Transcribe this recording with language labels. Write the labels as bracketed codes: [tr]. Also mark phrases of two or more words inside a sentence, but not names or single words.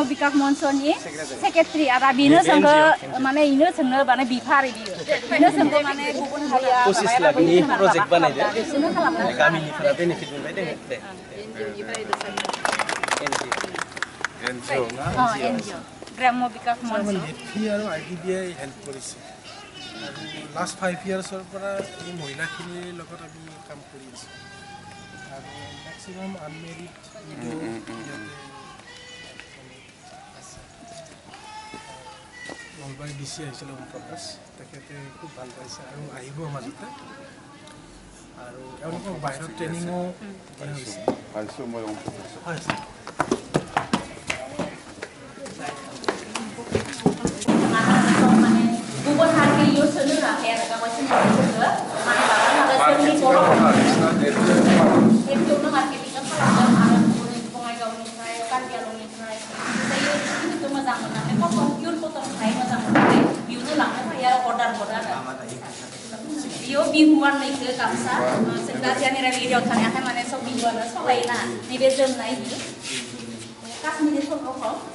[brx] बिकास मन्चनि सेक्रेटारि आरो बेनो जोंखौ माने इनो जोंनो माने बिफा आरो बिनो जोंखौ माने गुबुन हारिया 25 लाखनि प्रजेक्ट बानायदो बिसोरनो खालामना गामिनिफोरा बेनिफिट मोनबाय दोङो दे एनजिअ ग्राम्य बिकास मन्च [as] আৰু IDBI হেল্প কৰিছে আৰু [en] last 5 years [as] পৰা এই মহিলাখিনিৰ লগত আমি কাম কৰি আছোঁ আৰু [en] maximum unmarried [as] নলবাৰী DC আহিছিলে ওম প্ৰকাশ তেখেতে খুব ভাল পাইছে আৰু আহিব মাজতে আৰু তেওঁলোকক বাহিৰত ট্ৰেইনিঙো দিয়া হৈছে হয় [brx] गुबुन हारिनि इउज होनो हाया आरो गावसोरनि हारिखौ माने माबा जोंनि बर' हारिखौनो मार्केटिं खालामदों आरो गुबुन बङाइगावनिफ्राय कार्बिआलंनिफ्राय जायो मोजां मोननानै कटन पियर कटननिफ्राय मोजां मोननानै बियावनो लांनो हायो आरो अर्डार हरो आरो बियो बिहुवाननिखौ गामसा जों दा जेनेरेल एरियायाव थानायाखाय माने सब बिहुवानो सलायोना नैबे जोमनाय काश्मीरि सलखौ